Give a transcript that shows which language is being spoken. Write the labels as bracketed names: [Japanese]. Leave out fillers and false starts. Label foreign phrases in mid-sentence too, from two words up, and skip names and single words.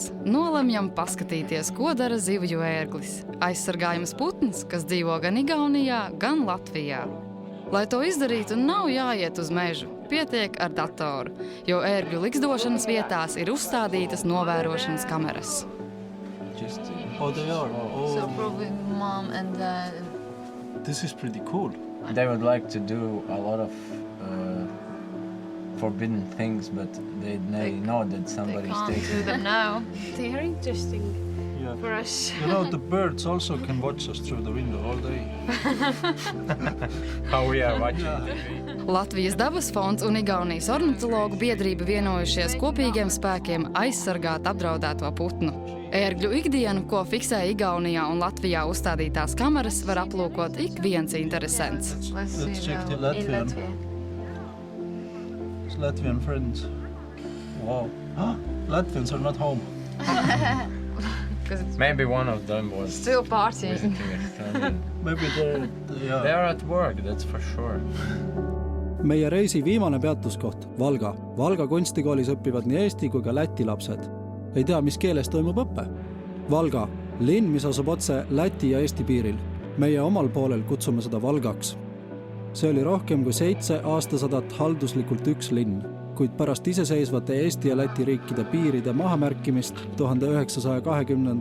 [Latvian] Nolemjam paskatīties, ko dara zivju ērglis. Aizsargājams putns, kas dzīvo gan Igaunijā, gan Latvijā. Lai to izdarītu, nav jāiet uz mežu, pietiek ar datoru, jo ērgļu liksdošanas vietās ir uzstādītas novērošanas kameras. [English] Oh, they are. Oh. So probably mom and dad. This is pretty cool. They would like to do a lot of forbidden things, but they know that somebody can't do them now. They are interesting for us. You know, the birds also can watch us through the window all day. How we are watching TV. [Latvian] Latvijas dabas fonds un Igaunijas ornitologu biedrība vienojušies kopīgiem spēkiem aizsargāt apdraudēto putnu. Ērgļu ikdienu, ko fiksē Igaunijā un Latvijā uzstādītās kameras, var aplūkot ik viens interesants. [English] Let's check the Latvian. Latvian friends. Wow. Latvians are not home. Maybe one of them was still partying. Maybe they're at work, that's for sure. [Estonian] Meie reisi viimane peatuskoht, Valga. Valga kunstikoolis õpivad nii eesti kui ka läti lapsed. Ei tea, mis keeles toimub õppe. Valga, linn, mis asub otse Läti ja Eesti piiril. Meie omal poolel kutsume seda Valgaks. See oli rohkem kui 7 aastasadat halduslikult üks linn, kuid pärast iseseisvate Eesti ja Läti riikide piiride mahamärkimist 1920.